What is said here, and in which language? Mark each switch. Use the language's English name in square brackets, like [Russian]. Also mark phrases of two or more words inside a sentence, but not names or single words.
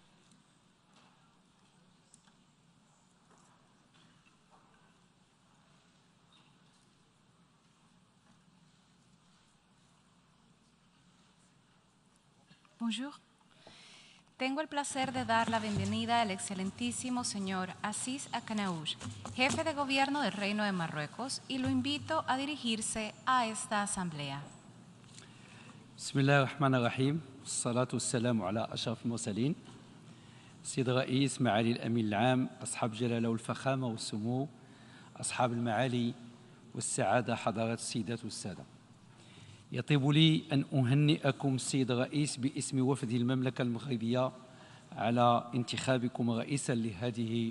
[Spanish] Bonjour. Tengo el placer de dar la bienvenida al excelentísimo señor Aziz Akanaush, jefe de gobierno del Reino de Marruecos, y lo invito a dirigirse a esta asamblea. [Arabic] بسم الله الرحمن الرحيم والصلاة والسلام على أشرف المرسلين سيد الرئيس معالي الأمين العام أصحاب الجلالة والفخامة والسمو أصحاب المعالي والسعادة حضرات السيدات والسادة يطيب لي أن أهنئكم السيد الرئيس باسم وفد المملكة المغربية على انتخابكم رئيسا لهذه